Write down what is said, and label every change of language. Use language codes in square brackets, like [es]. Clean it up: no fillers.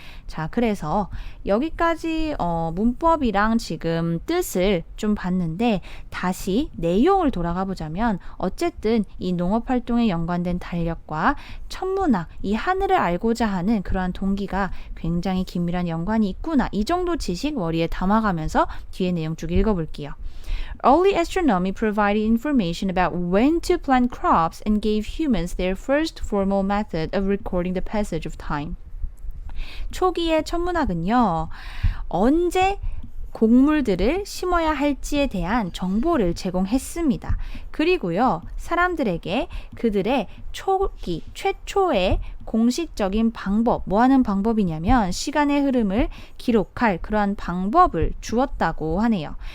[ko] 자, 그래서 여기까지 문법이랑 지금 뜻을 좀 봤는데 다시 내용을 돌아가 보자면 어쨌든 이 농업활동에 연관된 달력과 천문학, 이 하늘을 알고자 하는 그러한 동기가 굉장히 긴밀한 연관이 있구나. 이 정도 지식 머리에 담아가면서 뒤에 내용 쭉 읽어볼게요. [en] Early astronomy provided information about when to plant crops and gave humans their first formal method of recording the passage of time. [ko] 초기의 천문학은요, 언제 곡물들을 심어야 할지에 대한 정보를 제공했습니다. 그리고요, 사람들에게 그들의 초기, 최초의 공식적인 방법, 뭐 하는 방법이냐면 시간의 흐름을 기록할 그러한 방법을 주었다고 하네요.